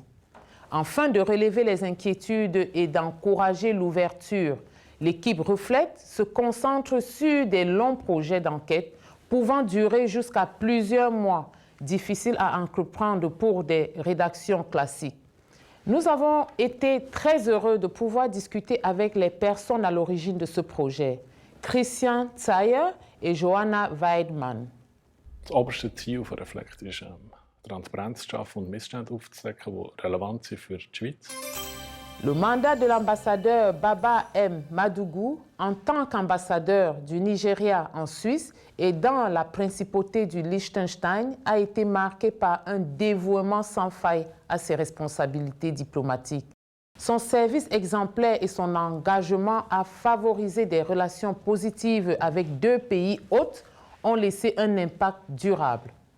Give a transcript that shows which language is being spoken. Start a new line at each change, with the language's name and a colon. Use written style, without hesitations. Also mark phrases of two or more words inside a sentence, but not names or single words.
French: Afin de relever les inquiétudes et d'encourager l'ouverture, l'équipe Reflect se concentre sur des longs projets d'enquête pouvant durer jusqu'à plusieurs mois, difficiles à entreprendre pour des rédactions classiques. Nous avons été très heureux de pouvoir discuter avec les personnes à l'origine de ce projet, Christian Zeyer et Johanna Weidmann.
German: Das oberste Ziel von Reflect ist, Transparenz zu schaffen und Missstände aufzudecken, die relevant sind für die Schweiz.
French: Le mandat de l'ambassadeur Baba M. Madougou en tant qu'ambassadeur du Nigeria en Suisse et dans la principauté du Liechtenstein a été marqué par un dévouement sans faille à ses responsabilités diplomatiques. Son service exemplaire et son engagement à favoriser des relations positives avec 2 pays hôtes ont laissé un impact durable.